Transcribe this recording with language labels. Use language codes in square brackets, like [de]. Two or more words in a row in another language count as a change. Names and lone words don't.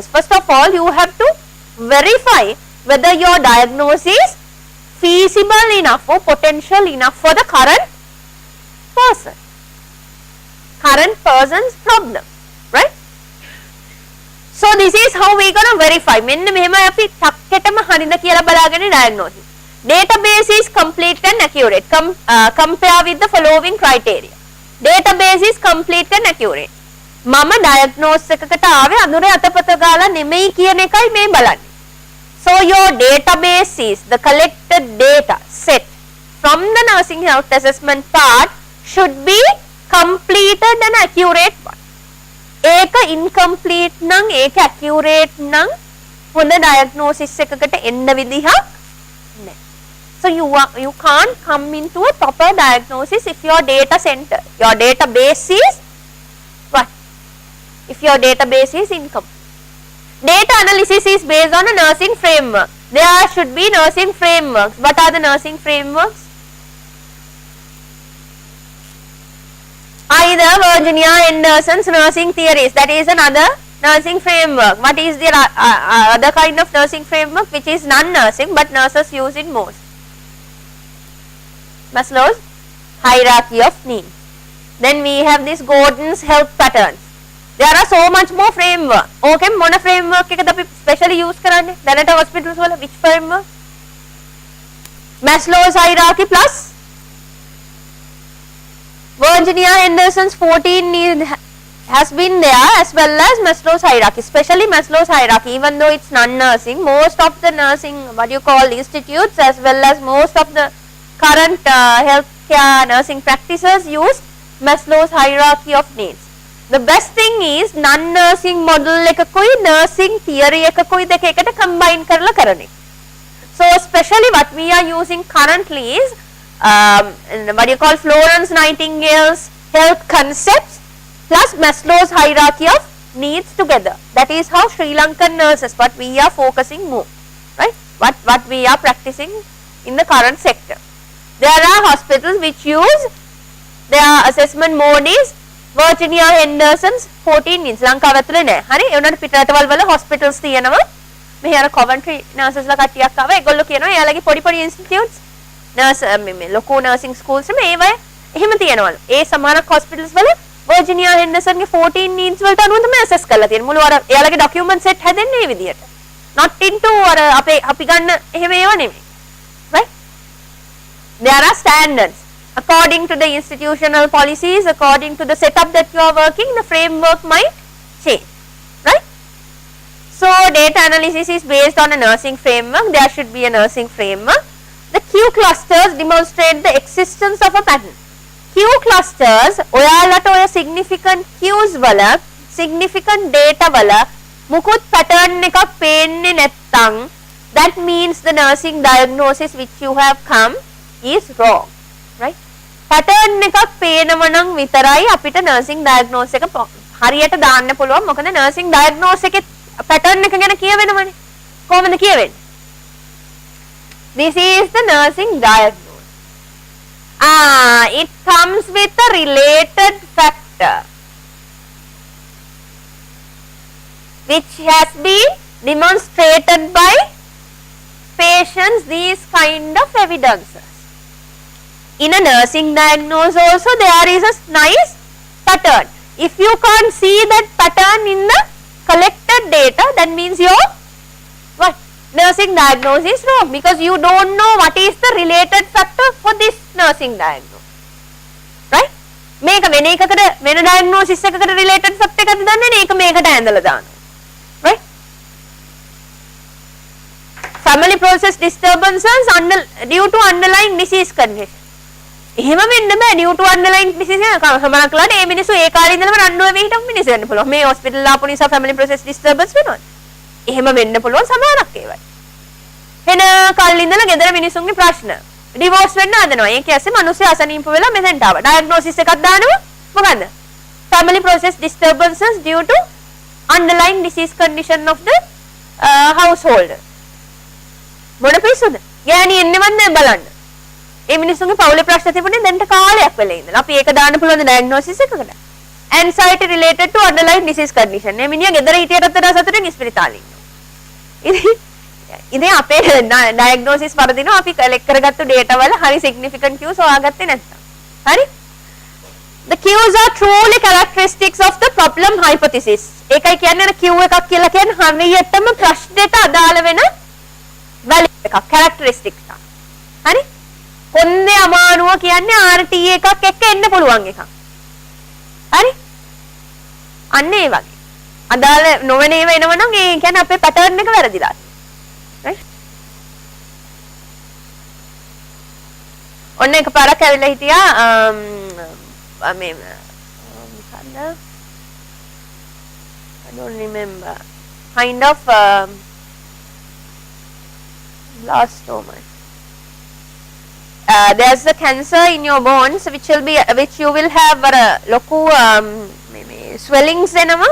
[en] First of all, you have to verify whether your diagnosis is feasible enough or potential enough for the current person's problem, right? So this is how we gonna verify. [si] මෙන්න මෙහෙමයි අපි ටක්කෙටම හරිද කියලා බලාගෙන diagnosis. [en] Database is complete and accurate. Compare with the following criteria. Database is complete and accurate. [si] මම diagnose එකකට ආවේ අඳුරේ අතපත ගාලා නෙමෙයි කියන එකයි මේ බලන්නේ. [en] So your database is the collected data set from the nursing health assessment part should be completed and accurate one. [si] ඒක incomplete නම් ඒක accurate නම් හොඳ diagnosis එකකට එන්න විදිහක් නැහැ. [en] So you can't come into a proper diagnosis if your database is what? If your database is incomplete. Data analysis is based on a nursing framework. There should be nursing frameworks. What are the nursing frameworks? Either Virginia Anderson's nursing theories, that is another nursing framework. What is the other kind of nursing framework which is non-nursing but nurses use it most? Maslow's hierarchy of needs. Then we have this Gordon's health patterns. There are so much more framework. [si] Okay, මොන framework එකද අපි [en] specially use [si] කරන්නේ? දැනට hospitals වල [en] which framework? Maslow's hierarchy plus Virginia Anderson's 14 needs has been there, as well as Maslow's hierarchy, especially Maslow's hierarchy. Even though it's non-nursing, most of the nursing what you call institutes as well as most of the current healthcare nursing practices use Maslow's hierarchy of needs. The best thing is non-nursing model එකකුයි nursing theory [si] එකකුයි දෙක එකට combine කරලා කරන එක. [en] So especially what we are using currently is what you call Florence Nightingale's health concepts plus Maslow's hierarchy of needs together. That is how Sri Lankan nurses, what we are focusing more, right? What we are practicing in the current sector. There are hospitals which use their assessment mode is Virginia Henderson's 14 needs. [si] ලංකාව ඇතුලේ නෑ. හරි? ඒ උනට පිටරටවල් වල hospitals තියෙනවා. මෙහි අර Coventry nurses ලා කට්ටියක් ආවා. ඒගොල්ලෝ කියනවා එයාලගේ පොඩි institutes nurse ලොකු [en] nursing schools [si] මේ ඒවා එහෙම තියෙනවලු. ඒ සමහරක් hospitals වල Virginia Henderson ගේ 14 needs වලට අනුව තමයි assess කරලා තියෙන්නේ. මුළු අර එයාලගේ [en] document set [si] හැදෙන්නේ මේ විදියට. [en] Not into [si] අර අපි ගන්න එහෙම ඒවා නෙමෙයි. [en] Right? There are standards. According to the institutional policies, according to the setup that you are working, the framework might change, right? So data analysis is based on a nursing framework. There should be a nursing framework. The Q clusters demonstrate the existence of a pattern. Q clusters, [si] ඔයාලට ඔය [en] significant Qs [si] වල, [en] significant data [si] වල මුකුත් pattern එකක් පේන්නේ නැත්නම්, [en] that means the nursing diagnosis which you have come is wrong, right? [si] pattern එකක් පේනව නම් විතරයි අපිට [en] nursing diagnosis [si] එක හරියට දාන්න පුළුවන්. මොකද [en] nursing diagnosis [si] එකේ pattern එක ගැන කියවෙනවනේ. කොහොමද කියවෙන්නේ? [en] This is the nursing diagnosis. It comes with a related factor which has been demonstrated by patients, these kind of evidences. In a nursing diagnosis also there is a nice pattern. If you can't see that pattern in the collected data, that means your what? nursing diagnosis wrong because you don't know what is the related factor for this nursing diagnosis. Right? [si] මේක වෙන එකකට වෙන diagnosis එකකට [en] related factor [si] එකක්ද දන්නේ නැහැ. ඒක මේකට ඇඳලා දානවා. [en] Right? Family process disturbances due to underlying disease condition. [si] එහෙම වෙන්න බෑ [en] due to underlying disease [si] එක සමහරක් වෙලාවට මේ මිනිස්සු ඒ කාලේ ඉඳලම රණ්ඩු වෙවි හිටපු මිනිස්සු වෙන්න පුළුවන්. මේ hospital ආපු නිසා [en] family process disturbance [si] වෙනවා. එහෙම වෙන්න පුළුවන් සමහරක් ඒවයි. වෙන කල් ඉඳලා ගෙදර මිනිස්සුන්ගේ ප්‍රශ්න. divorce වෙන්න හදනවා. ඒක ඇස්සේ මිනිස්සු අසනීප වෙලා මෙතෙන්ට ආවා. diagnosis එකක් දානවා. මොකද්ද? [en] family process disturbances due to underlying disease condition of the household. [si] මොන පිස්සුද? ගෑණි එන්නවත් නැහැ බලන්න. ඒ මිනිස්සුන්ගේ පවුලේ ප්‍රශ්න තිබුණේ දැන්ට කාලයක් වෙලා ඉඳලා. අපි ඒක දාන්න පුළුවන් diagnosis එකකට. anxiety related to underlying disease condition. මේ මිනිහා ගෙදර හිටියටත් වඩා සතුටින් ඉස්පිරිතාලේ ඉන්නවා. ඉතින් අපේ diagnosis වරදිනවා අපි කලෙක්ට් කරගත්තු data වල හරි [en] significant cues [si] හොයාගත්තේ නැත්නම්. හරි? [en] The cues are truly characteristics of the problem hypothesis. [si] ඒකයි කියන්නේ අර Q එකක් කියලා කියන්නේ හරියටම ප්‍රශ්නෙට අදාළ වෙන value එකක් characteristic එකක්. හරි? කොන්දේ අමානුව කියන්නේ RT එකක් එක්ක එන්න පුළුවන් එකක්. හරි? අන්න ඒ වගේ. අදාළ නොවන ඒවා එනවනම් ඒ කියන්නේ අපේ pattern එක වැරදිලා. right? ඔන්න එකපාරක් ඇවිල්ලා හිටියා මේ මොකද්ද? [en] I don't remember. Kind of blastoma. There's the cancer in your bones which you will have [si] ලොකු මේ swellings එනවා.